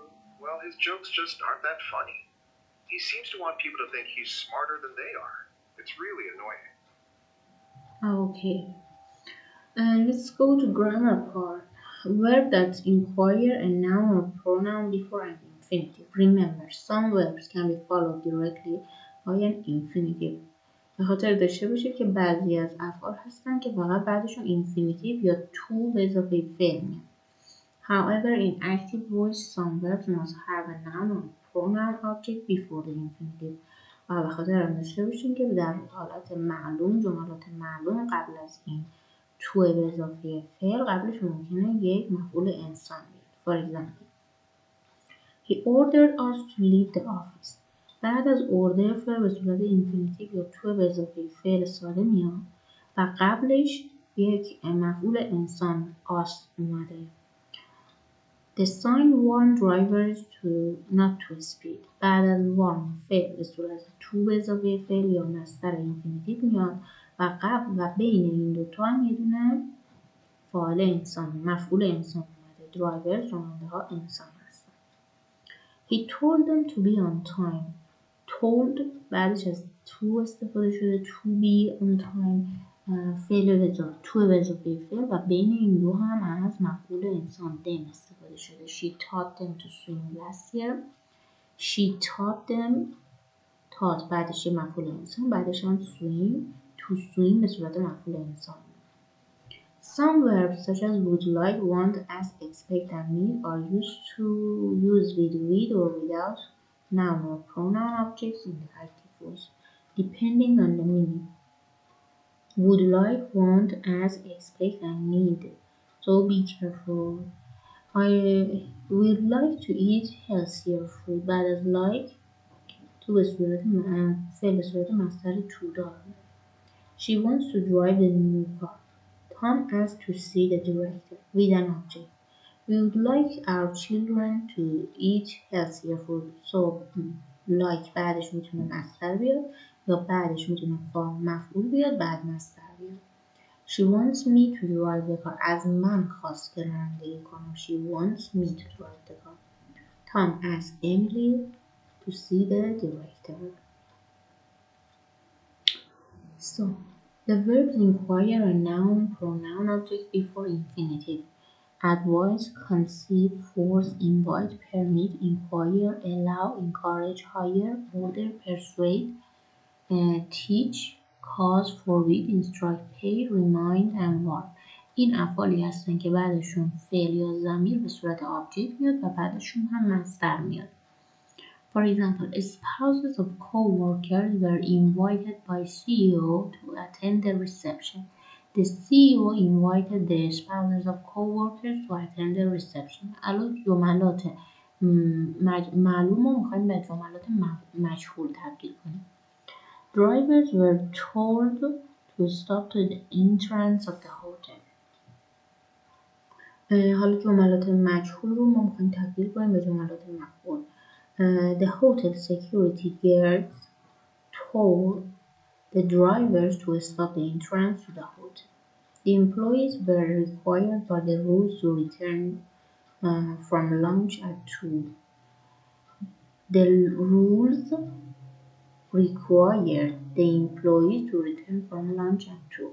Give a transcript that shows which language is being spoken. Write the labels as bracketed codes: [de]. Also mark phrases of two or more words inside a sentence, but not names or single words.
[en] Well, his jokes just aren't that funny. He seems to want people to think he's smarter than they are. It's really annoying. Okay. Let's go to grammar part. Verb that inquire a noun or pronoun before an infinitive. Remember, some verbs can be followed directly by an infinitive. [fa] به خاطر داشته باشید که بعضی از افعال هستن که فقط بعدشون infinitive یا to به اضافه فعل میاد. [en] However, in active voice, some verbs must have a noun or pronoun object before the infinitive. [fa] و به خاطر هم داشته باشید که در حالت معلوم، جملات معلوم قبل از این to به اضافه فعل قبلش ممکنه یک مفعول انسان بیاد. [en] For example, He ordered us to leave the office. [fa] بعد از order فعل به صورت infinitive یا to به اضافه فعل ساده میاد و قبلش یک مفعول انسان us اومده. [en] The sign warned drivers to not to speed. [fa] بعد از warn فعل به صورت to به اضافه فعل یا مصدر infinitive میاد و قبل و بین این دوتا هم یه دونه فاعل انسان مفعول انسان اومده. drivers راننده ها انسان هستن. [en] He told them to be on time. [fa] Told بعدش از to استفاده شده [en] to be on time [fa] فعل به اضافه فعل و بین این دو هم از مفعول انسان them استفاده شده. [en] She taught them to swim last year. She taught them taught [fa] بعدش یه مفعول انسان بعدش هم [en] swim to swim [fa] به صورت مفعول انسان. [en] Some verbs such as would like, want, ask, expect, and need are used to use with or without noun or pronoun objects in the active voice, depending on the meaning. Would like, want, ask, expect, and need. So be careful. I would like to eat healthier food. [fa] بعد از [en] like to [fa] به صورت فعل به صورت مصدر to داره. [en] She wants to drive the new car. Tom asked to see the director with an object. We would like our children to eat healthier food. So like [fa] بعدش میتونه مصدر بیاد یا بعدش میتونه مفعول بیاد بعد مصدر بیاد. [en] She wants me to drive the car. [fa] از من خواست که رانندگی کنم. [en] She wants me to drive the car. Tom asked Emily to see the director. So the verbs inquire a noun, pronoun, object before infinitive. Advise, conceive, force, invite, permit, inquire, allow, encourage, hire, order, persuade, teach, cause, forbid, instruct, pay, remind, and warn. [fa] این افعالی هستن که بعدشون فعل یا ضمیر به صورت آبجکت میاد و بعدشون هم مصدر میاد. [en] For example, spouses of co-workers were invited by CEO to attend the reception. The CEO invited the spouses of co-workers to attend the reception. [fa] الان جملات معلوم رو میخوایم به جملات مجهول تبدیل کنیم. [en] Drivers were told to stop to the entrance of the hotel. [fa] حالا جملات مجهول رو ما میخوایم تبدیل کنیم به جملات مفعول. [en] The hotel security guards told the drivers to stop the entrance to the hotel. The employees were required by the rules to return from lunch at 2. The rules required the employees to return from lunch at 2.